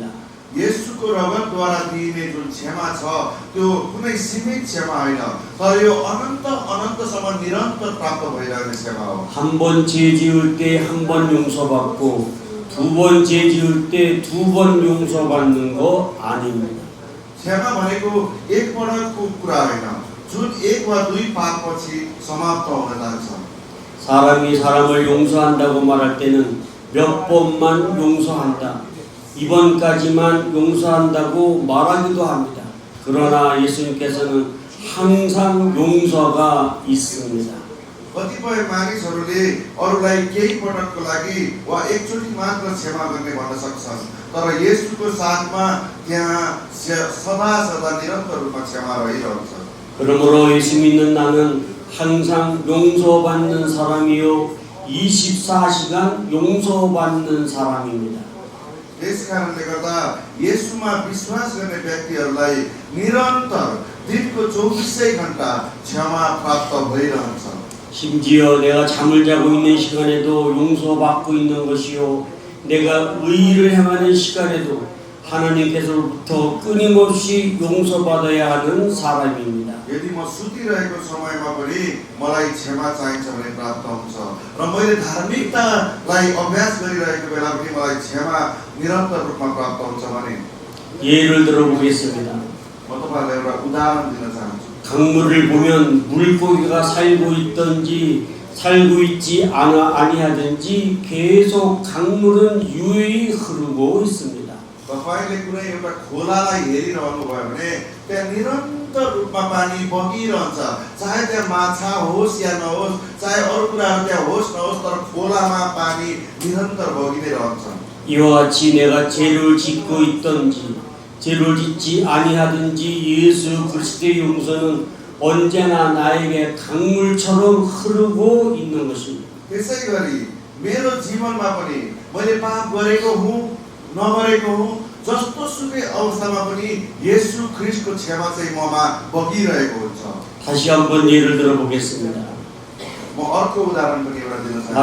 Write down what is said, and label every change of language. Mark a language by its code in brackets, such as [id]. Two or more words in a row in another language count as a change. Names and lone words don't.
[ne] येशूको रगतद्वारा दिइने जुन क्षमा छ त्यो कुनै सीमित क्षमा होइन, तर यो अनन्त अनन्तसम्म निरन्तर प्राप्त भइरहने क्षमा हो। [ko] 한 번 죄 지을 때 한 번 용서받고 두 번 죄 지을 때 두 번 용서받는 거 아닙니다. [ne] क्षमा भनेको एक पटकको कुरा होइन, जुन एक वा दुई पापपछि समाप्त हुन जान्छ। [ko] 사람이 사람을 용서한다고 말할 때는 몇 번만 용서한다, 이번까지만 용서한다고 말하기도 합니다. 그러나 예수님께서는 항상 용서가 있습니다. [ne] कतिपय मानिसहरूले अरूलाई केही पटकको लागि वा एकचोटि मात्र क्षमा गर्ने भन्न सक्छन्, तर येशूको साथमा त्यहाँ सदा सदा निरन्तर रूपमा क्षमा रहिरहन्छ। [ko] 그러므로 예수 믿는 나는 항상 용서받는 사람이요 24시간 용서받는 사람입니다. [ne] त्यसकारणले गर्दा येशूमा विश्वास गर्ने व्यक्तिहरूलाई निरन्तर दिनको 24 घण्टा क्षमा प्राप्त भइरहन्छ। [ko] 심지어 내가 잠을 자고 있는 시간에도 용서받고 있는 것이요, 내가 의의를 행하는 시간에도 하나님께서부터 끊임없이 용서받아야 하는 사람입니다. [ne] यदि म सुतिरहेको समयमा पनि मलाई क्षमा चाहिन्छ भने प्राप्त हुन्छ र मैले धार्मिकतालाई अभ्यास गरिरहेको बेला पनि मलाई क्षमा निरन्तर रूपमा प्राप्त हुन्छ भने [ko] 예를 들어보겠습니다. [ne] म तपाईहरुलाई एउटा उदाहरण दिन चाहन्छु। [ko] 강물을 보면 물고기가 살고 있든지 살고 있지 아니하든지 계속 강물은 유유히 흐르고 있습니다. [ne] तपाईले कुनै एउटा खोलालाई हेरिरहनु भयो भने त्यहाँ निरन्तर रूपमा पानी बगिरहन्छ, चाहे त्यहाँ माछा होस् या नहोस्, चाहे अरू कुराहरू त्यहाँ होस् नहोस्, तर खोलामा पानी निरन्तर बगिनै रहन्छ। [ko] 이와 같이 내가 죄를 짓고 있든지 죄를 짓지 아니하든지 예수 그리스도의 용서는 언제나 나에게 강물처럼 흐르고 있는 것입니다. [ne] त्यसैगरी मेरो जीवनमा पनि मैले पाप गरेको हुँ नगरेको हुँ, जस्तो सुकै अवस्थामा पनि येशू ख्रीष्टको क्षमा चाहिँ ममा बगिरहेको हुन्छ। [ko] 다시 한번 예를 들어보겠습니다. [ne] म अर्को उदाहरण पनि एउटा दिन चाहन्छु।